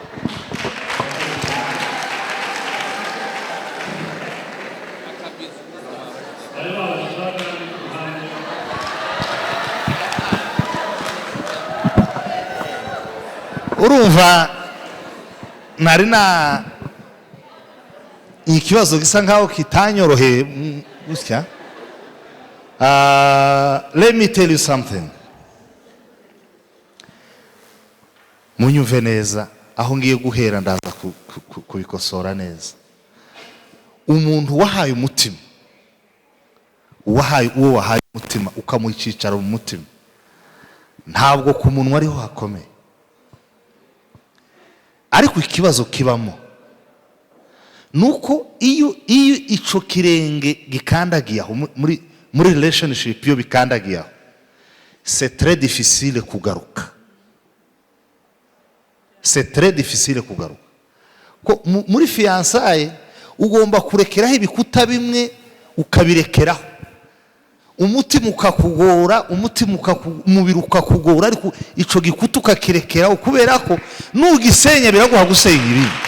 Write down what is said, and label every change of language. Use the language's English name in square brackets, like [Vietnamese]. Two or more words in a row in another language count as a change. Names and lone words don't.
[Kinyarwanda] Urumva nari na ikibazo gisa nkaho kitanyoroheye gutya. [English] Let me tell you something. [Kinyarwanda] Munyumve neza, aho ngiye guhera ndaza kubikosora neza. Umuntu wahaye umutima, uwo wahaye umutima ukamwicicaro mu mutima, ntabwo ku munwa ariho hakomeye. Ariko ikibazo kibamo nuko iyo ico kirenge gikandagiyeho muri relationship, iyo bikandagiyeho, [French] c'est très difficile kugaruka. C'est très difficile kugaruka. [Kinyarwanda] Ko muri fiançailles ugomba kurekeraho ibikuta bimwe ukabirekeraho, umutima ukakugora, umubiri ukakugora, ariko ico gikuta ukakirekeraho, kubera ko nugisenya biraguha gusenya ibindi.